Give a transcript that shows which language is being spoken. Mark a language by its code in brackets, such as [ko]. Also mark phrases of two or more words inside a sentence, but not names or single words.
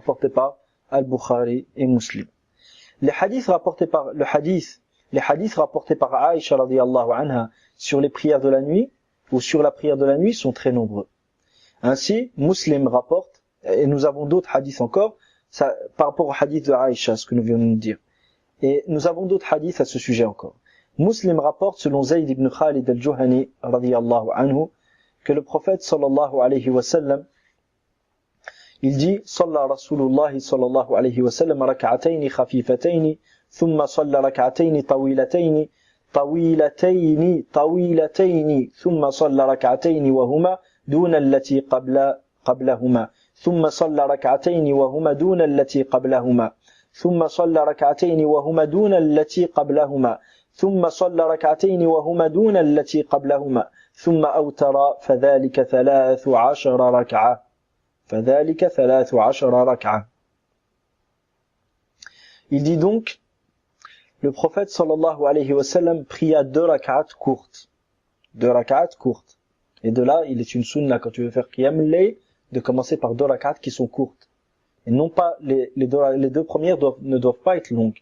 [fr] Rapporté par Al-Bukhari et Muslim. Les hadiths rapportés par Aïcha [ar] رضي الله عنها [fr] sur les prières de la nuit ou sur la prière de la nuit sont très nombreux. Ainsi, Muslim rapporte, et nous avons d'autres hadiths encore, ça, par rapport au hadith de Aïcha, ce que nous venons de dire. Et nous avons d'autres hadiths à ce sujet encore. Muslim rapporte, selon Zayd ibn Khalid al-Juhani, [ar] رضي الله عنه, [fr] que le prophète [ar] صلى الله عليه وسلم, [fr] il dit, [ar] صلى رسول الله صلى الله عليه وسلم ركعتين خفيفتين ثم صلى ركعتين طويلتين, ثم صلى ركعتين وهما دون التي قبلهما ثم صلى ركعتين وهما دون التي قبلهما ثم صلى ركعتين وهما دون التي قبلهما ثم صلى ركعتين وهما دون التي قبلهما ثم أوتر فذلك 13 ركعة. [fr] Il dit donc, le prophète [ar] صلى الله عليه وسلم [fr] pria 2 rak'at courtes. Et de là, il est une sunna quand tu veux faire [ar] قيام الليل [fr] de commencer par 2 rak'at qui sont courtes. Et non pas, les deux premières ne doivent pas être longues.